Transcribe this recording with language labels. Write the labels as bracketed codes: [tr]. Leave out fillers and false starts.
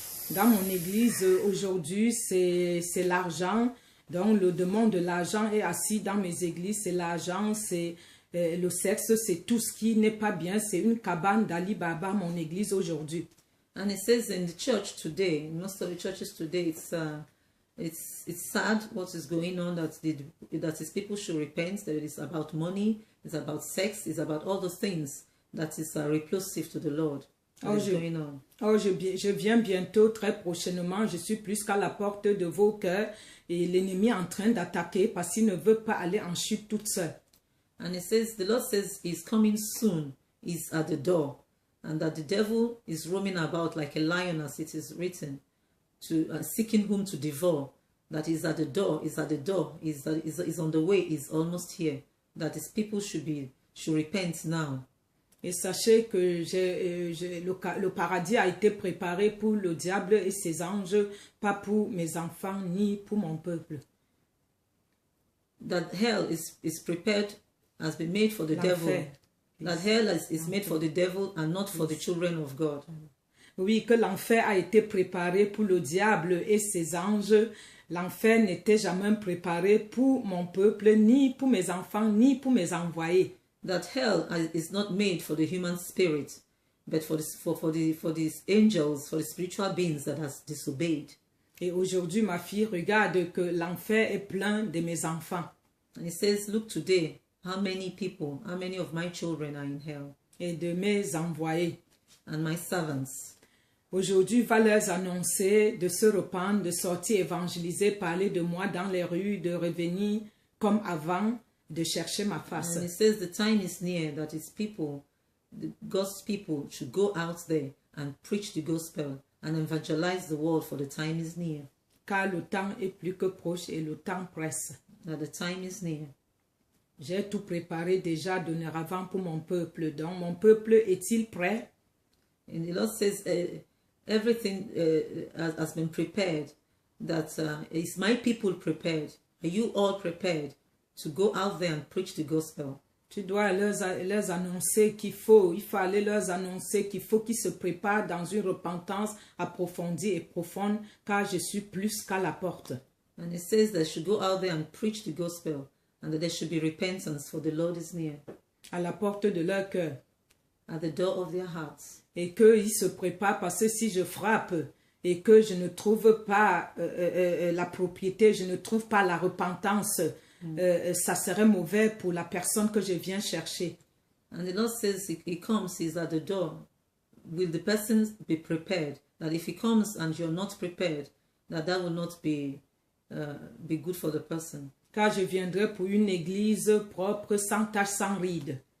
[fr] Dans mon église, aujourd'hui, c'est l'argent. Donc, le demande de l'argent est assis dans mes églises. C'est l'argent, c'est le sexe, c'est tout ce qui n'est pas bien. C'est une cabane d'Ali Baba, mon église aujourd'hui. [en] And it says in the church today, in most of the churches today, it's sad what is going on, that is people should repent, that it is about money, it's about sex, it's about all the things that is repulsive to the Lord. [fr] Je viens bientôt, très prochainement, je suis plus qu'à la porte de vos cœurs et l'ennemi est en train d'attaquer parce qu'il ne veut pas aller en chute toute seule. [en] And it says, the Lord says he's coming soon, he's at the door. And that the devil is roaming about like a lion, as it is written, to seeking whom to devour. That is at the door, is on the way, is almost here. That his people should repent now. [fr] Et sachez que le paradis a été préparé pour le diable et ses anges, pas pour mes enfants ni pour mon peuple. [en] That hell is prepared, has been made for the devil. That hell is made for the devil and not for the children of God. [fr] Oui, que l'enfer a été préparé pour le diable et ses anges. L'enfer n'était jamais préparé pour mon peuple, ni pour mes enfants, ni pour mes envoyés. [en] That hell is not made for the human spirit, but for these angels, for the spiritual beings that has disobeyed. [fr] Et aujourd'hui, ma fille, regarde que l'enfer est plein de mes enfants. [en] And it says, look today, how many of my children are in hell? [fr] Et de mes envoyés. [en] And my servants. [fr] Aujourd'hui, va leur annoncer de se rependre, de sortir évangéliser, parler de moi dans les rues, de revenir comme avant, de chercher ma face. [en] And it says the time is near that his people, God's people, should go out there and preach the gospel and evangelize the world, for the time is near. [fr] Car le temps est plus que proche et le temps presse. [en] That the time is near. [fr] J'ai tout préparé déjà dorénavant pour mon peuple. Donc, mon peuple est-il prêt? [en] And the Lord says everything has been prepared. That is my people prepared? Are you all prepared to go out there and preach the gospel? [fr] Tu dois leur annoncer qu'il faut aller leur annoncer qu'il faut qu'ils se préparent dans une repentance approfondie et profonde, car je suis plus qu'à la porte. [en] And it says they should go out there and preach the gospel, and that there should be repentance, for the Lord is near. [fr] À la porte de leur cœur. [en] At the door of their hearts. [fr] Et qu'ils se préparent, parce que si je frappe et que je ne trouve pas la propriété, je ne trouve pas la repentance, ça serait mauvais pour la personne que je viens chercher. [en] And the Lord says he comes, he's at the door. Will the person be prepared? That if he comes and you're not prepared, that will not be good for the person. [fr] car je viendrai pour une église propre, sans tache, sans ride.